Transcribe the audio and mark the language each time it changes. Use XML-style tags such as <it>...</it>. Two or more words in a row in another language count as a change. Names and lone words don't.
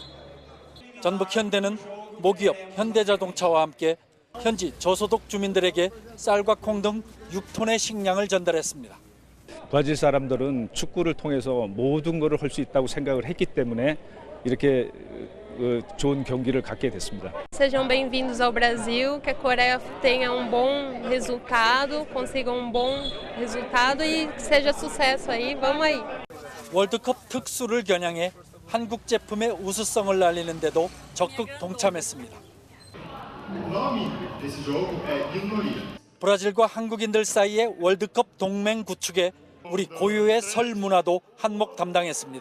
<ko>전북 현대는 모기업 현대자동차와 함께 현지 저소득 주민들에게 쌀과 콩 등 6톤의 식량을 전달했습니다. 브라질 사람들은 축구를 통해서 모든 것을 할 수 있다고 생각을 했기 때문에 이렇게 좋은 경기를 갖게 됐습니다.</ko> <pt>Sejam bem-vindos ao Brasil, que a Coreia tenha bom resultado, consiga bom resultado e seja sucesso aí, vamos aí.</pt> <ko>월드컵 특수를 겨냥해 한국 제품의 우수성을 알리는데도 적극 동참했습니다. 브라질과 한국인들 사이의 월드컵 동맹 구축에 우리 고유의 설 문화도 한몫 담당했습니다.</ko>